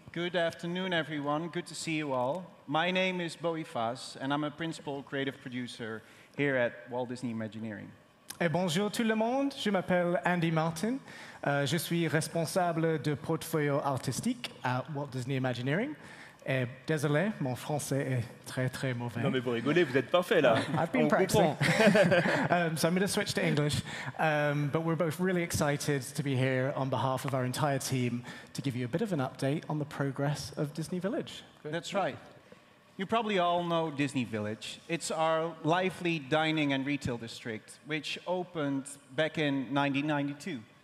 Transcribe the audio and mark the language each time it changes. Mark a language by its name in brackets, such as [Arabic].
[English] Good afternoon, everyone. Good to see you all. My name is Bowie Fass, and I'm a principal creative producer here at Walt Disney Imagineering. [French] Et bonjour tout le monde, je m'appelle Andy Martin. Je suis responsable de portfolio artistique à Walt Disney Imagineering. Et désolé, mon français est très mauvais. Non mais vous rigolez, vous êtes parfait là. [English] I've been practicing. So I'm going to switch to English. But we're both really excited to be here on behalf of our entire team to give you a bit of an update on the progress of Disney Village. That's right. You probably all know Disney Village. It's our lively dining and retail district, which opened back in 1992.